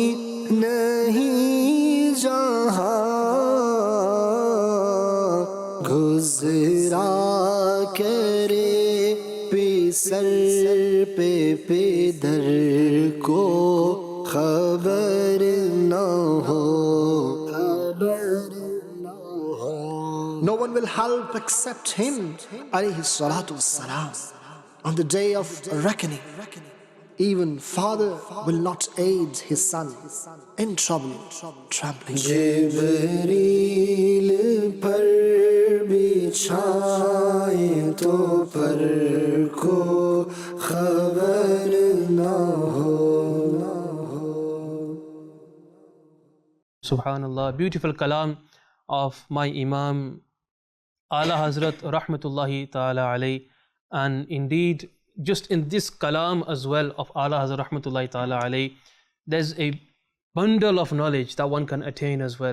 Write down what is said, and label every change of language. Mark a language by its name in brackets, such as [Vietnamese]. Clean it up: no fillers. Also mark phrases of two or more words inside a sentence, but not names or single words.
[Urdu] نہیں جہاں، گزرا کرے پسر پہ پدر کو خبر نہ ہو، خبر نہ ہو. [English] No one will help except him, [Arabic] عليه الصلاة والسلام, [English] on the day of reckoning. Even father will not aid his son in trouble, trembling. [Urdu] جبریل پر بچھائے تو پر کو خبر نہ ہو. [English] Subhanallah, beautiful kalam of my Imam Ala Hazrat [Arabic] رحمة الله تعالى عليه. [English] And indeed, just in this kalam as well of Ala Hazrat [Arabic] رحمة الله تعالى عليه, [English] there's a bundle of knowledge that one can attain as well.